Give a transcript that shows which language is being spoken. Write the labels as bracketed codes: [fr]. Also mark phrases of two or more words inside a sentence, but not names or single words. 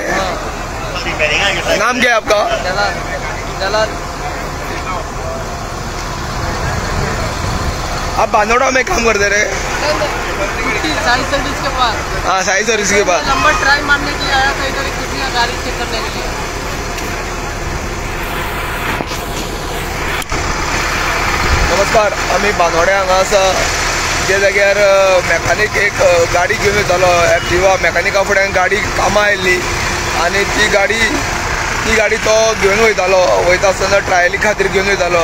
[hi] नाम क्या है आपका? जलाल. आप बांदोड़ा में काम करते रहे? साई सर्विस के पास. हाँ, साई सर्विस के पास. नंबर ट्राई मारने के लिए आया था इधर, किसी का गाड़ी चेक करने के लिए. [kok] नमस्कार, आम्ही बांदोड्या हांगा आसा. त्या जाग्यार मॅकानीक एक गाडी घेवन वयतालो. एक्टिवा मेकॅनिका फुड्यान गाडी कामां आयिल्ली आनी ती गाडी तो घेवन वयता आसतना ट्रायली खातीर घेवन वयतालो.